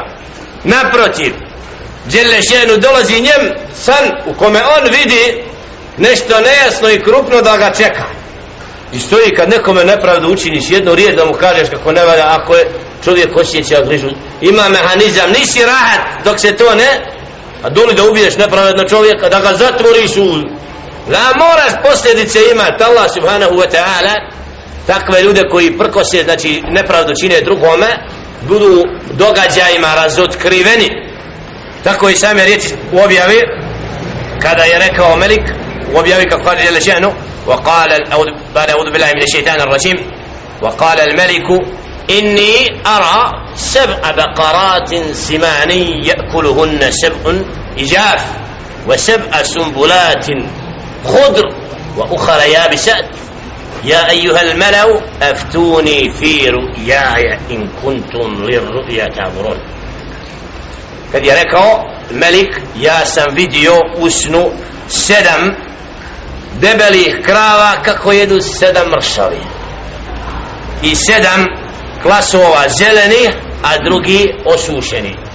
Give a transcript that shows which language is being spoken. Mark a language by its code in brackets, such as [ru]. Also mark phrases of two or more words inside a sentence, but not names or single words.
[bs] Naprotiv, [ar] جل شأنه [bs] dolazi njem san u kome on vidi nešto nejasno i krupno da ga čeka. I stoji kad nekome nepravdu učiniš jednu riječ da mu kažeš kako ne valja, ako je čovjek osjeća grižu, ima mehanizam, nisi rahat dok se to ne, a doli da ubiješ nepravedno čovjeka, da ga zatvoriš da moraš posljedice imati. [ar] الله سبحانه وتعالى [bs] takve ljude koji prkose, znači nepravdu čine drugome, budu događajima razotkriveni. Tako i same riječi u objavi kada je rekao Melik u objavi kako kaže jel še'nu [ar] وقال أعوذ بالله من الشيطان الرجيم وقال الملك إني أرى 7 بقرات سمان يأكلهن 7 إجاف و7 سنبلات خضر وأخر يابسات يا أيها الملأ أفتوني في رؤياي إن كنتم للرؤيا تعبرون. [bs] kad je rekao Melik, ja sam vidio u snu 7 debelih krava kako jedu 7 mršavi i 7 klasova zelenih, a drugi osušeni.